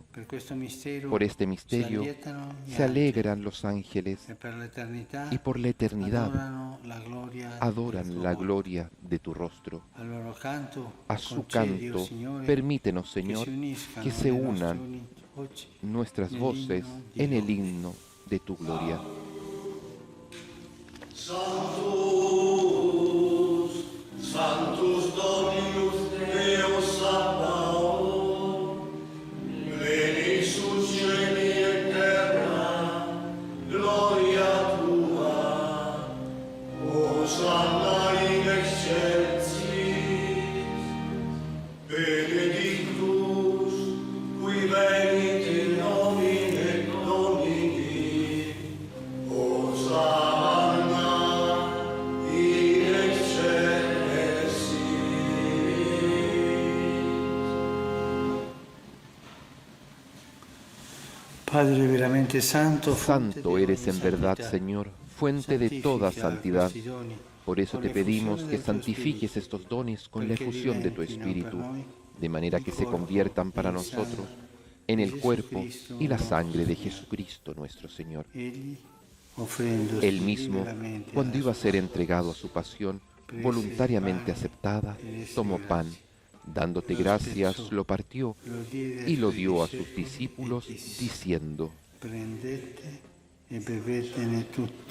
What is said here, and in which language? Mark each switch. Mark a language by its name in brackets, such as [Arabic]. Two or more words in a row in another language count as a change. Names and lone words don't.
[Spanish] Por este misterio se alegran los ángeles y por la eternidad adoran la gloria de tu rostro. A su canto, permítenos, Señor, que se unan nuestras voces en el himno de tu gloria. [Latin] Sanctus, Sanctus Dominus Deus Sabaoth, pleni sus cieli et terra, gloria tua, Hosanna in excelsis, benedictus, qui venit in nomine Domini, Hosanna in excelsis. [Italian] Padre veramente santo, [Spanish] Santo eres en verdad, Señor, fuente de toda santidad. Por eso te pedimos que santifiques estos dones con la efusión de tu Espíritu, de manera que se conviertan para nosotros en el cuerpo y la sangre de Jesucristo nuestro Señor. Él mismo, cuando iba a ser entregado a su pasión, voluntariamente aceptada, tomó pan, dándote gracias, lo partió y lo dio a sus discípulos, diciendo: [Italian] Prendete e bevetene tutti.